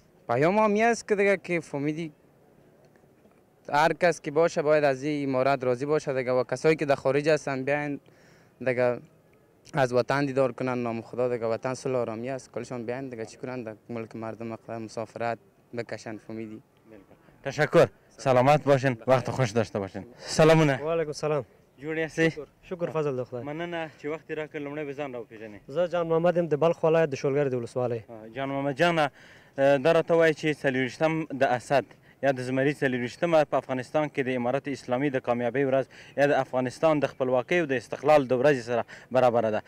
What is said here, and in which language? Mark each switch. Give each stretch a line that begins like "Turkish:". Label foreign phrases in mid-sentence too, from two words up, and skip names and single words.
Persian: پیام همی است که دیگه که فهمیدی هر کس که باشه باید از این امارت راضی باشه دیگه. و کسایی که در خارج هستن بیاین دیگه از وطن دیدار کنن، نام خدا دیگه. وطن صلح و آرامی است، کلشان بیاین دیگه چی کنن در ملک مردم مسافرت بکشن. فهمیدی؟ تشکر. سلامت باشین، وقت خوش داشته باشین.
Pashto: سلامونه.
Arabic: و علیکم سلام.
Pashto: جوړ یاستئ؟ شکر فضل د خدای. مننه چې وخت راکړ. لومړی به ځان راوپېژنئ. زه جان محمد یم د بلخ ولایت د شولګر د ولسوالۍ. جان محمد جانه دا راته وایي چې 40 د اسد یا د زمري 40 په افغانستان کې د امارت اسلامي د کامیابۍ ورځ یا د افغانستان د خپلواکۍ او د استقلال د ورځې سره برابره ده.